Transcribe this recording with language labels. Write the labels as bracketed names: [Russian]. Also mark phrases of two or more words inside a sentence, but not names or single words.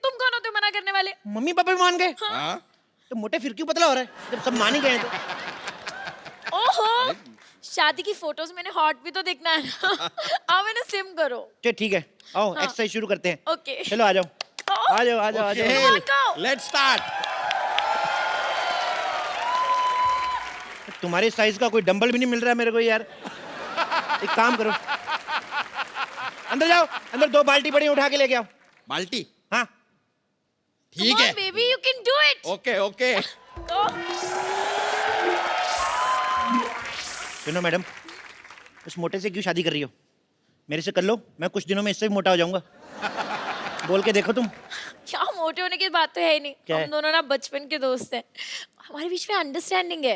[Hindi] तुम कौन होते हो मना करने वाले? मम्मी पापा भी मान गए? हाँ? तो मोटे फिर क्यों पतला हो रहा है जब सब मान ही गए हैं तो? ओहो, शादी की फोटोज मैंने हॉट भी तो देखना है ना। आओ मैंने स्लिम करो। चलो ठीक है, आओ हाँ। एक्सरसाइज शुरू करते हैं। ओके। चलो आ जाओ आ जाओ आ जाओ आ जाओ। [English] Come on, go. Let's start. [Hindi] तुम्हारे साइज का कोई डंबल भी नहीं मिल रहा है मेरे को यार। एक काम करो, अंदर जाओ, अंदर 2 बाल्टी बड़ी उठा के लेके आओ। बाल्टी? हाँ ठीक [English] Come [Hindi] है। [English] on, baby, you can do it. Okay okay. Oh. [Hindi] सुनो मैडम, उस मोटे से क्यों शादी कर रही हो? मेरे से कर लो, मैं कुछ दिनों में इससे भी मोटा हो जाऊंगा। बोल के देखो तुम। क्या मोटे होने की बात तो है ही नहीं। क्या है? हम दोनों ना बचपन के दोस्त हैं, हमारे बीच में अंडरस्टैंडिंग है।